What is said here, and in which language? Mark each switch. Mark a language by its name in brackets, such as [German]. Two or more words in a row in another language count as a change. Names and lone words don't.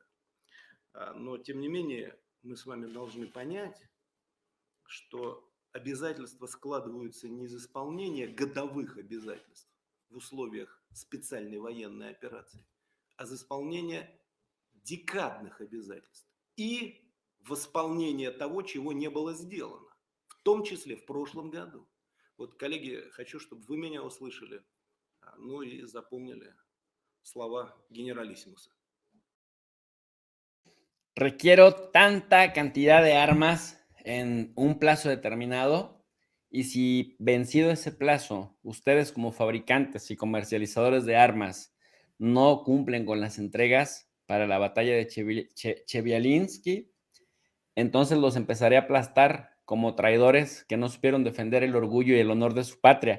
[Russian] Но, тем не менее, мы с вами должны понять, что обязательства складываются не из исполнения годовых обязательств в условиях специальной военной операции, а из исполнения декадных обязательств и восполнения того, чего не было сделано, в том числе в прошлом году. Вот, коллеги, хочу, чтобы вы меня услышали, ну и запомнили слова генералиссимуса. [Spanish] Requiero tanta cantidad de armas en un plazo determinado y si vencido ese plazo, ustedes como fabricantes y comercializadores de armas no cumplen con las entregas para la batalla de Chebialinsky, entonces los empezaré a aplastar como traidores que no supieron defender el orgullo y el honor de su patria.